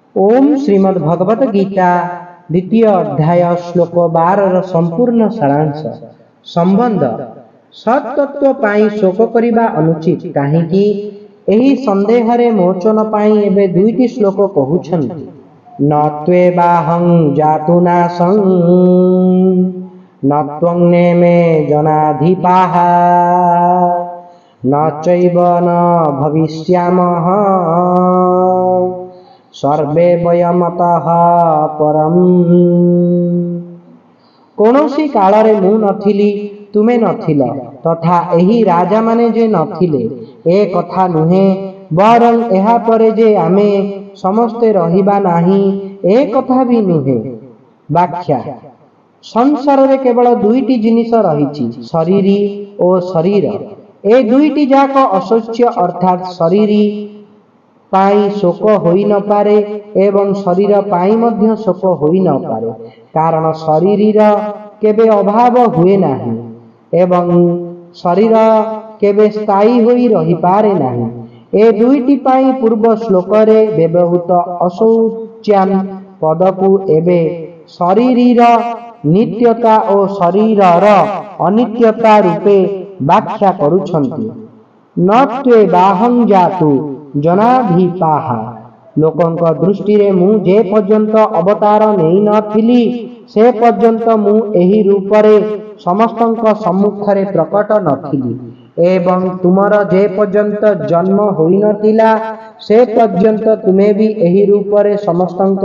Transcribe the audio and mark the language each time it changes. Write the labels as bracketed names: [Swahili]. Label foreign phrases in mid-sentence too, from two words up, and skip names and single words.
[Sanskrit] ओम श्रीमद् भगवत गीता द्वितीय अध्याय श्लोक 12 संपूर्ण सारांश। [Odia] ସମ୍ବନ୍ଧ ସତ୍ତତ୍ୱ ପାଇଁ ଶୋକ କରିବା ଅନୁଚିତ କାହିଁକି ଏହି ସନ୍ଦେହ ରେ ମୋଚନ ପାଇଁ ଏବେ ଦୁଇଟି ଶ୍ଲୋକ କହୁଛନ୍ତି। [Sanskrit] न त्वेबाहं जातु नासं न त्वं नेमे जनाधिपाः न चैव न भविष्यामः सर्वे वयमतः परम। [Odia] କୌଣସି କାଳରେ ମୁଁ ନଥିଲି ତୁମେ ନଥିଲ ତଥା ଏହି ରାଜା ମାନେ ଯେ ନଥିଲେ ଏ କଥା ନୁହେଁ, ବରଂ ଏହା ପରେ ଯେ ଆମେ ସମସ୍ତେ ରହିବା ନାହିଁ ଏ କଥା ଭି ନୁହେଁ। ବ୍ୟାଖ୍ୟା ସଂସାର ରେ କେବଳ ଦୁଇଟି ଜିନିଷ ରହିଛି, ଶରୀରୀ ଓ ଶରୀର। ଏ ଦୁଇଟି ଯାକ ଅଶୋଚ୍ୟ ଅର୍ଥାତ ଶରୀରୀ ପାଇଁ ଶୋକ ହୋଇ ନ ପାରେ ଏବଂ ଶରୀର ପାଇଁ ମଧ୍ୟ ଶୋକ ହୋଇ ନ ପାରେ, କାରଣ ଶରୀର କେବେ ଅଭାବ ହୁଏ ନାହିଁ ଏବଂ ଶରୀର କେବେ ସ୍ଥାୟୀ ହୋଇ ରହି ପାରେ ନାହିଁ। ଏ ଦୁଇଟି ପାଇଁ ପୂର୍ବ ଶ୍ଲୋକ ରେ ବ୍ୟବହୃତ ଅଶୌଚ୍ୟାନ ପଦକୁ ଏବେ ଶରୀର ନିତ୍ୟତା ଔର ଶରୀରର ଅନିତ୍ୟତା ରୂପେ ବ୍ୟାଖ୍ୟା କରୁଛନ୍ତି। [Sanskrit] न त्वेबाहं जातु जनाधिपाः। [Odia] ଲୋକଙ୍କ ଦୃଷ୍ଟି ରେ ମୁଁ ଯେ ପର୍ଯ୍ୟନ୍ତ ଅବତାର ନେଇ ନଥିଲି ସେ ପର୍ଯ୍ୟନ୍ତ ମୁଁ ଏହି ରୂପ ରେ ସମସ୍ତଙ୍କ ସମ୍ମୁଖରେ ପ୍ରକଟ ନଥିଲି ଏବଂ ତୁମର ଯେ ପର୍ଯ୍ୟନ୍ତ ଜନ୍ମ ହୋଇ ନଥିଲା ସେ ପର୍ଯ୍ୟନ୍ତ ତୁମେ ଭି ଏହି ରୂପ ରେ ସମସ୍ତଙ୍କ